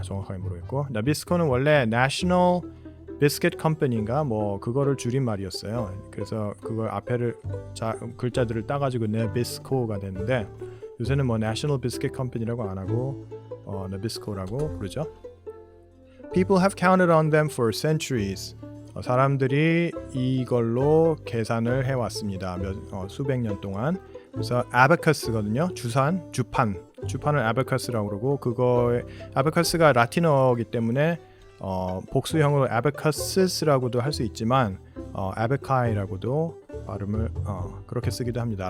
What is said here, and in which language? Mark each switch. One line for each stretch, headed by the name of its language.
Korean: 정확하게 모르겠고. 나비스코는 원래 National Biscuit Company인가 뭐 그거를 줄인 말이었어요. 그래서 그걸 앞에를 글자들을 따가지고 나비스코가 됐는데 요새는 뭐 National Biscuit Company라고 안 하고 나비스코라고 부르죠.
English: People have counted on them for centuries.
Korean: 사람들이 이걸로 계산을 해왔습니다. 수백 년 동안. 그래서 abacus거든요. 주판을 abacus라고 그러고, 그거에 abacus가 라틴어이기 때문에 복수형으로 abacus라고도 할 수 있지만 abacai라고도 발음을 그렇게 쓰기도 합니다.